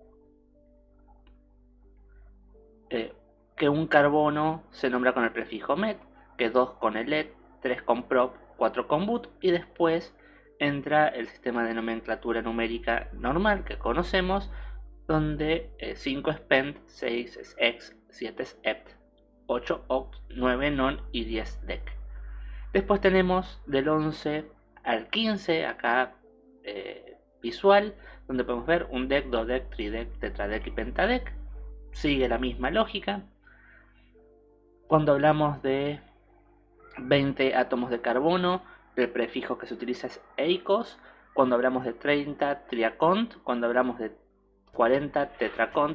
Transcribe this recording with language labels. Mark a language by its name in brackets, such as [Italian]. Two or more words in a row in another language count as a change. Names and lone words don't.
[Spanish] que un carbono se nombra con el prefijo met, que 2 con el et, 3 con prop, 4 con but, y después entra el sistema de nomenclatura numérica normal que conocemos, donde 5 es pent, 6 es ex, 7 es ept, 8 oct, 9 non y 10 dec. Después tenemos del 11 al 15 acá visual, donde podemos ver un dec, dodec, tridec, tetradec y pentadec. Sigue la misma lógica. Cuando hablamos de 20 átomos de carbono, el prefijo que se utiliza es eikos. Cuando hablamos de 30, triacont. Cuando hablamos de 40, tetracont.